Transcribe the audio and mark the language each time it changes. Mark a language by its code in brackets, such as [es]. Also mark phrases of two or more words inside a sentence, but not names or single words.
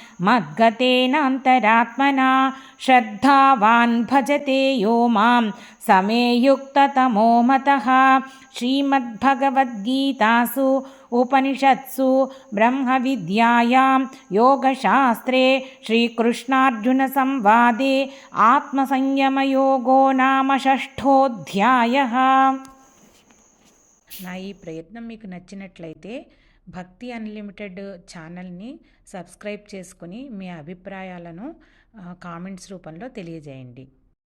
[sa] मद्गतेनान्तरात्मना श्रद्धावान् भजते यो मां समे युक्ततमो मतः श्रीमद्भगवद्गीतासु उपनिषत्सु ब्रह्मविद्यायां योगशास्त्रे श्रीकृष्णार्जुनसंवादे आत्मसंयमयोगो नाम 6ोऽध्यायः। [te] నా ఈ ప్రయత్నం మీకు నచ్చినట్లయితే భక్తి అన్లిమిటెడ్ ఛానల్ని సబ్స్క్రైబ్ చేసుకుని మీ అభిప్రాయాలను కామెంట్స్ రూపంలో తెలియజేయండి.